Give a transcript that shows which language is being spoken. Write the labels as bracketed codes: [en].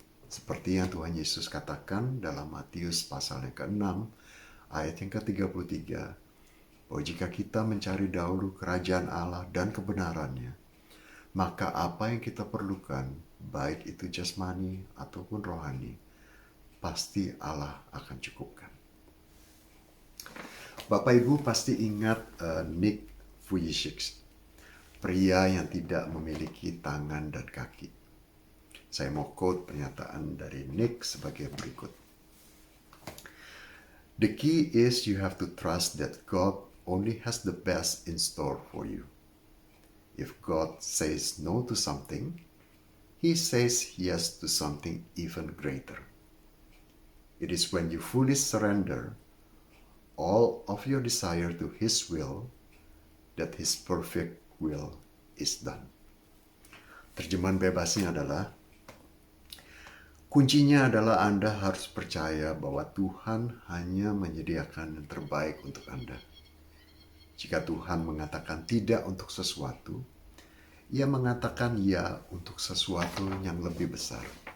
[id] Seperti yang Tuhan Yesus katakan dalam Matius pasal yang ke-6, ayat yang ke-33, bahwa jika kita mencari dahulu kerajaan Allah dan kebenarannya, maka apa yang kita perlukan, baik itu jasmani ataupun rohani, pasti Allah akan cukupkan. Bapak Ibu pasti ingat Nick Vujicic, pria yang tidak memiliki tangan dan kaki. Saya mau quote pernyataan dari Nick sebagai berikut. [en] The key is you have to trust that God only has the best in store for you. If God says no to something, He says yes to something even greater. It is when you fully surrender all of your desire to His will that His perfect will is done. [id] Terjemahan bebasnya adalah, kuncinya adalah Anda harus percaya bahwa Tuhan hanya menyediakan yang terbaik untuk Anda. Jika Tuhan mengatakan tidak untuk sesuatu, Ia mengatakan ya untuk sesuatu yang lebih besar.